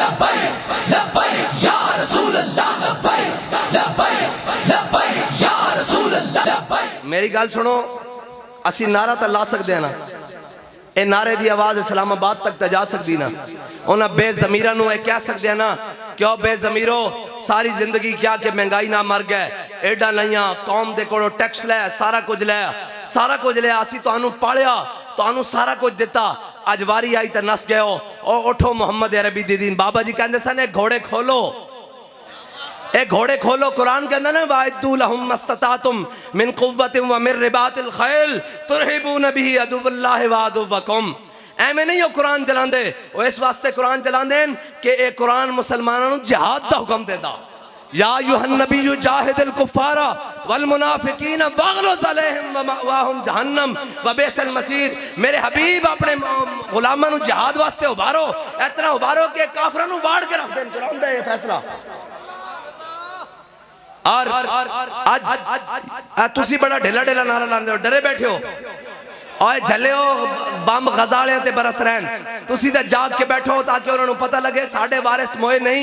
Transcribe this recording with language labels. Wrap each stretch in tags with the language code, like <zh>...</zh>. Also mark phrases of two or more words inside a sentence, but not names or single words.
<pa>میری گل سنو، اسی نعرہ تو لا سکتے ہیں نا، اے نعرے کی آواز اسلام آباد تک تو جا سکتی نا. انہیں بے ضمیراں نوں کہہ سکتے ہیں نا، کیوں بے ضمیرو ساری زندگی کیا کہ مہنگائی نا مر گئے، ایڈا لیا قوم دے کولوں ٹیکس لے، سارا کچھ لیا، اسی تہانوں پالیا، تہانوں سارا کچھ دتا، اج واری آئی تو نس گئے ہو، اٹھو محمد عربی دی دین. بابا جی کہتے سن گھوڑے کھولو، اے گھوڑے کھولو. قرآن کہندا نا</pa> <ar>وأعدوا لهم ما استطعتم من قوة ومن رباط الخيل ترهبون به عدو الله وعدوكم.</ar> <pa>ایویں نہیں ہو قرآن چلاندے، وو اس واسطے قرآن چلاندے کہ اے قرآن مسلمانوں نوں جہاد دا حکم دیتا.</pa> <ar>يا أيها النبي جاهد الكفار والمنافقين واغلظ عليهم ومأواهم جهنم وبئس المصير.</ar> <pa>میرے حبیب اپنے غلاماں نوں جہاد واسطے ابھارو، اتنا ابھارو کہ کافراں نوں واڑ کے رکھ دین. قرآن دا یہ فیصلہ. اور آج تسی بڑا ڈھیلا ڈھیلا نعرہ لاندے ہو، ڈرے بیٹھے ہو اور جھلے ہو بم غزالیاں تے برس رہن، تسی تے جاگ کے بیٹھو تاکہ انہوں نے پتا لگے ساڈھے وارث موئے نہیں.</pa>